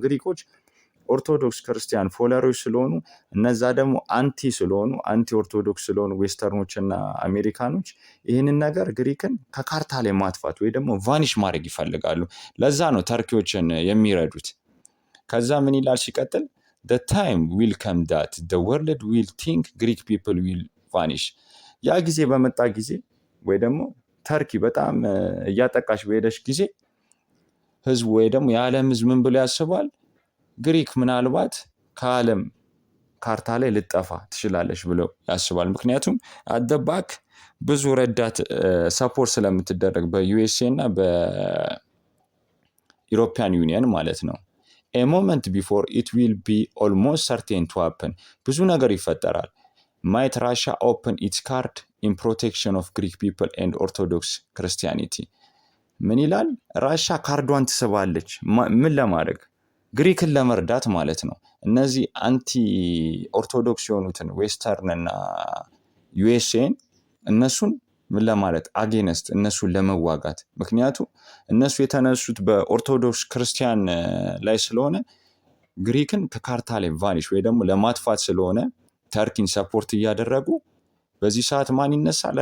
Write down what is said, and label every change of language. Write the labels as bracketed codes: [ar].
[am] ግሪኮች ኦርቶዶክስ ክርስቲያን ፎለሮች ስለሆኑ፣ እነዛ ደግሞ አንቲ ስለሆኑ አንቲ ኦርቶዶክስ ስለሆኑ ዌስተርኖች እና አሜሪካኖች ይህንን ነገር ግሪክን ከካርታ ላይ ማጥፋት ወይ ደግሞ ቫኒሽ ማድረግ ይፈልጋሉ። ለዛ ነው ተርኪዎችን የሚረዱት። ከዛ ምን ይላል ሲቀጥል? [en] the time will come that the world will think Greek people will vanish. [am] ያ ጊዜ በመጣ ጊዜ ወይ ደግሞ ተርኪ በጣም እያጠቃች በሄደች ጊዜ ህዝቡ ወይ ደግሞ የዓለም ህዝብ ምን ብሎ ያስባል? ግሪክ ምናልባት ከዓለም ካርታ ላይ ልጠፋ ትችላለች ብለው ያስባል። ምክንያቱም አደባክ ብዙ ረዳት ሰፖርት ስለምትደረግ በዩኤስኤ እና በኢሮፒያን ዩኒየን ማለት ነው። [en] a moment before it will be almost certain to happen. [am] ብዙ ነገር ይፈጠራል። [en] might Russia open its card in protection of Greek people and Orthodox Christianity. [am] ምን ይላል? ራሻ ካርዷን ትስባለች። ምን ለማድረግ? ግሪክን ለመርዳት ማለት ነው። እነዚህ አንቲ ኦርቶዶክስ የሆኑትን ዌስተርን እና ዩኤስኤን እነሱን ምን ለማለት? አጌነስት እነሱን ለመዋጋት። ምክንያቱም እነሱ የተነሱት በኦርቶዶክስ ክርስቲያን ላይ ስለሆነ ግሪክን ከካርታ ላይ ቫኒሽ ወይ ደግሞ ለማጥፋት ስለሆነ ተርኪን ሰፖርት እያደረጉ በዚህ ሰዓት ማን ይነሳል?